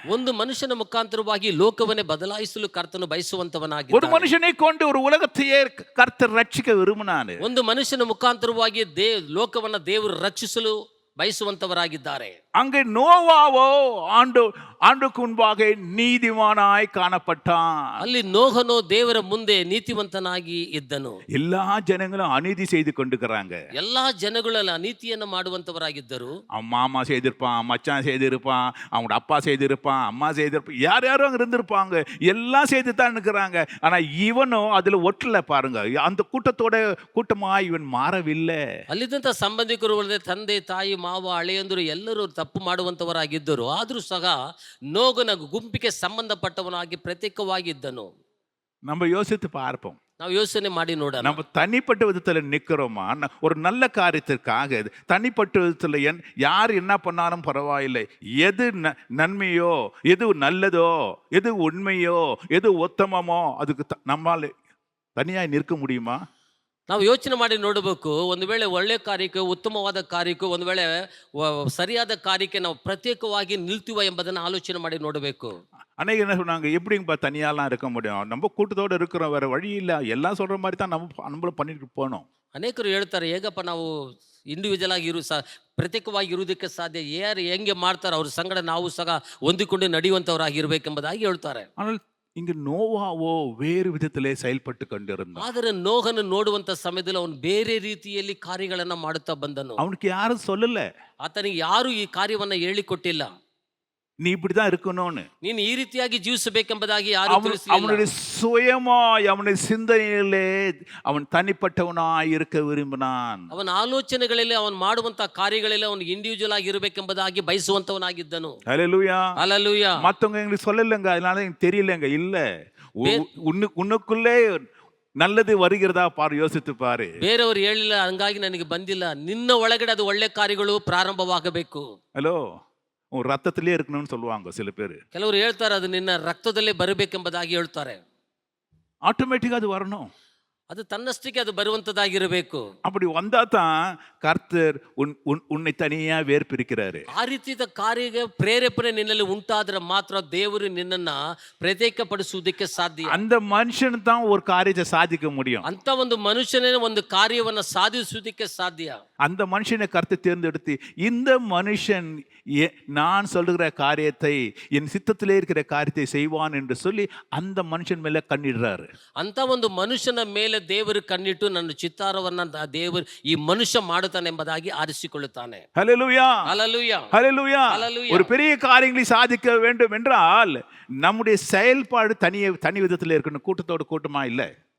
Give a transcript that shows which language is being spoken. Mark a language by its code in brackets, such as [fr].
[kn] ಒಂದು ಮನುಷ್ಯನ ಮುಖಾಂತರವಾಗಿ ಲೋಕವನ್ನೇ ಬದಲಾಯಿಸಲು ಕರ್ತನು ಬಯಸುವಂತವನಾಗಿ, [ta] ஒரு மனுஷனை கொண்டு ஒரு உலகத்தையே கர்த்தர் ரட்சிக்க விரும்பினாரு. [kn] ಒಂದು ಮನುಷ್ಯನ ಮುಖಾಂತರವಾಗಿ ಲೋಕವನ್ನ ದೇವರು ರಕ್ಷಿಸಲು ಬಯಸುವಂತವರಾಗಿದ್ದಾರೆ. [ta] அங்கே நோவாவோ ஆண்டுக்கு முன்பாக நீதிமானாய் காணப்பட்டான். [kn] ಅಲ್ಲಿ ನೋಹನು ದೇವರ ಮುಂದೆ ನೀತಿವಂತನಾಗಿ ಇದ್ದನು. [ta] எல்லா ஜனங்களும் அநீதி செய்து கொண்டிருக்கிறாங்க. [kn] ಎಲ್ಲಾ ಜನಗಳೆಲ್ಲ ಅನೀತಿಯನ್ನು ಮಾಡುವಂತವರಾಗಿದ್ದರು. [ta] அவன் மாமா செய்திருப்பான், மச்சான் செய்திருப்பான், அவங்களோட அப்பா செய்திருப்பான், அம்மா செய்திருப்பான், யார் யாரும் அங்க இருந்திருப்பாங்க. எல்லாம் செய்து தான் இருக்கிறாங்க. ஆனா இவனும் அதுல ஒட்டல. பாருங்க, அந்த கூட்டமா இவன் மாறவில்லை. [kn] ಅಲ್ಲಿದ್ದಂತ ಸಂಬಂಧಿಕರು, ತಂದೆ ತಾಯಿ ಮಾವ ಅಳೆಯಂದರು ಎಲ್ಲರೂ ತಪ್ಪು ಮಾಡುವಂತವರಾಗಿದ್ದರು. ಆದರೂ ಸಹ ನೋಗನ ಗುಂಪಿಗೆ ಸಂಬಂಧಪಟ್ಟವನಾಗಿ ಪ್ರತ್ಯೇಕವಾಗಿದ್ದನು. [ta] நம்ம யோசித்து பார்ப்போம். [kn] ನಾವು ಯೋಚನೆ ಮಾಡಿ ನೋಡೋಣ. [ta] நம்ம தனிப்பட்ட விதத்துல நிக்கிறோமா? ஒரு நல்ல காரியத்திற்காக தனிப்பட்ட விதத்துல யார் என்ன பண்ணாலும் பரவாயில்லை, எது நன்மையோ, எது நல்லதோ, எது உண்மையோ, எது உத்தமமோ அதுக்கு நம்மால் தனியாய் நிற்க முடியுமா? [kn] ನಾವು ಯೋಚನೆ ಮಾಡಿ ನೋಡಬೇಕು. ಒಂದು ವೇಳೆ ಒಳ್ಳೆ ಕಾರ್ಯಕ್ಕೆ, ಉತ್ತಮವಾದ ಕಾರ್ಯಕ್ಕೆ, ಒಂದು ವೇಳೆ ಸರಿಯಾದ ಕಾರ್ಯಕ್ಕೆ ನಾವು ಪ್ರತ್ಯೇಕವಾಗಿ ನಿಲ್ತೀವ ಎಂಬುದನ್ನು ಆಲೋಚನೆ ಮಾಡಿ ನೋಡಬೇಕು. [ta] அன்னைக்கு என்ன சொன்னாங்க, எப்படிங்கப்பா தனியாலாம் இருக்க முடியும், நம்ம கூட்டத்தோடு இருக்கிறோம், வேற வழி இல்லை, எல்லாம் சொல்ற மாதிரி தான் நம்மளும் பண்ணிட்டு போனோம். [kn] ಅನೇಕರು ಹೇಳ್ತಾರೆ, ಹೇಗಪ್ಪ ನಾವು ಇಂಡಿವಿಜುವಲ್ ಆಗಿ ಪ್ರತ್ಯೇಕವಾಗಿ ಇರುವುದಕ್ಕೆ ಸಾಧ್ಯ, ಯಾರು ಹೆಂಗೆ ಮಾಡ್ತಾರೆ ಅವ್ರ ಸಂಗಡ ನಾವು ಸಹ ಹೊಂದಿಕೊಂಡು ನಡೆಯುವಂಥವರಾಗಿರ್ಬೇಕೆಂಬುದಾಗಿ ಹೇಳ್ತಾರೆ. [ta] ஆனால் இங்கு நோவாவோ வேறு விதத்திலே செயல்பட்டு கொண்டிருந்தான். [kn] ಆದರೆ ನೋಹನು ನೋಡುವಂತ ಸಮಯದಲ್ಲಿ ಅವನು ಬೇರೆ ರೀತಿಯಲ್ಲಿ ಕಾರ್ಯಗಳನ್ನ ಮಾಡುತ್ತಾ ಬಂದನು. [ta] அவனுக்கு யாரும் சொல்லல, [kn] ಆತನಿಗೆ ಯಾರು ಈ ಕಾರ್ಯವನ್ನ ಹೇಳಿಕೊಟ್ಟಿಲ್ಲ, [ta] நீ இப்படிதான் இருக்கணும்னு. [kn] ನೀನು ಈ ರೀತಿಯಾಗಿ ಜೀವಿಸಬೇಕೆಂಬುದಾಗಿ ಯಾರು ತಿಳಿಸಲಿಲ್ಲ. [ta] அவனுடைய சுயமாய் அவனுடைய சிந்தனையிலே அவன் தனிப்பட்டவனாய் இருக்க விரும்பினான். [kn] ಅವನ ಆಲೋಚನೆಗಳಲ್ಲಿ ಅವನು ಮಾಡುವಂತ ಕಾರ್ಯಗಳಲ್ಲಿ ಅವನು ಇಂಡಿವಿಜುವಲ್ ಆಗಿ ಇರಬೇಕೆಂಬುದಾಗಿ ಬಯಸುವಂತವನಾಗಿದ್ದನು. [ta] ஹல்லேலூயா. [kn] ಹಲ್ಲೆಲೂಯಾ. [ta] மத்தவங்க எங்களுக்கு சொல்லலங்க, அதனால எனக்கு தெரியலங்க. இல்ல, உன்னுக்குள்ளே நல்லது வருகிறதா பாரு, யோசித்து பாரு. [kn] ಬೇರೆಯವರು ಹೇಳಿಲ್ಲ ಹಂಗಾಗಿ ನನಗೆ ಬಂದಿಲ್ಲ, ನಿನ್ನ ಒಳಗಡೆ ಅದು ಒಳ್ಳೆ ಕಾರ್ಯಗಳು ಪ್ರಾರಂಭವಾಗಬೇಕು. [ta] ஹலோ, உன் ரத்தத்திலே இருக்கணும்னு சொல்லுவாங்க சில பேர். [kn] ಕೆಲವರು ಹೇಳ್ತಾರೆ ಅದು ನಿನ್ನ ರಕ್ತದಲ್ಲೇ ಬರಬೇಕೆಂಬುದಾಗಿ ಹೇಳ್ತಾರೆ. [ta] ஆட்டோமேட்டிக்கா அது வரணும். [kn] ಅದು ತನ್ನಷ್ಟಕ್ಕೆ ಅದು ಬರುವಂತದ್ದಾಗಿರಬೇಕು. [ta] அப்படி வந்தா தான் கர்த்தர் உன்னை தனியா வேர்பிரிக்கிறாரு. [kn] ಆ ರೀತಿಯ ಕಾರ್ಯ ಪ್ರೇರೇಪಣೆ ನಿನ್ನಲ್ಲಿ ಉಂಟಾದ್ರೆ ಮಾತ್ರ ದೇವರು ನಿನ್ನನ್ನ ಪ್ರತ್ಯೇಕಪಡಿಸುವುದಕ್ಕೆ ಸಾಧ್ಯ. [ta] அந்த மனுஷன் தான் ஒரு காரியத்தை சாதிக்க முடியும். [kn] ಅಂತ ಒಂದು ಮನುಷ್ಯನೇ ಒಂದು ಕಾರ್ಯವನ್ನ ಸಾಧಿಸುವುದಕ್ಕೆ ಸಾಧ್ಯ. [ta] அந்த மனுஷனை கர்த்தர் தேர்ந்தெடுத்து இந்த மனுஷன் நான் சொல்லுகிற காரியத்தை என் சித்தத்திலே இருக்கிற காரியத்தை செய்வான் என்று சொல்லி அந்த மனுஷன் மேல கண்ணிடுறாரு. [kn] ಅಂತ ಒಂದು ಮನುಷ್ಯನ ಮೇಲೆ ದೇವರು ಕಣ್ಣಿಟ್ಟು ನನ್ನ ಚಿತ್ತಾರವನ್ನ ದೇವರು ಈ ಮನುಷ್ಯ ಮಾಡುತ್ತಾನೆ ಎಂಬುದಾಗಿ ಆರಿಸಿಕೊಳ್ಳುತ್ತಾನೆ. [ta] ஹல்லேலூயா, ஹல்லேலூயா, ஹல்லேலூயா. ஹல்லேலூயா. ஒரு பெரிய காரியங்களை சாதிக்க வேண்டும் என்றால் நம்முடைய செயல்பாடு தனி விதத்தில் இருக்கணும், கூட்டத்தோடு கூட்டமா இல்லை.